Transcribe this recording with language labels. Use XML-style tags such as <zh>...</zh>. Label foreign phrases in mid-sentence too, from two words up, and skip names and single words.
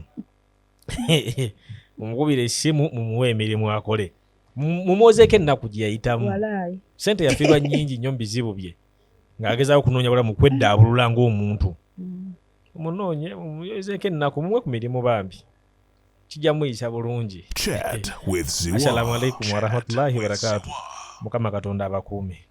<lg>Mumukubire essimu mumuwe emirimu akole. Mumwozeeko ennaku gye yayitamu. Sente yafiirwa nnyingi nnyo mu bizibu bye ng'agezaako kunoonya bulamu kweddaabulula ng'omuntu. Munoonye mumuyozeeko ennaku mumuwe ku mirimu bambi. Kijja muyisa bulungi.</lg> <en>Chat with Ziwa.</en> <ar>Assalamu alaikum wa rahmatullahi wa barakatuh.</ar> <lg>Mukama Katonda abakuume.</lg>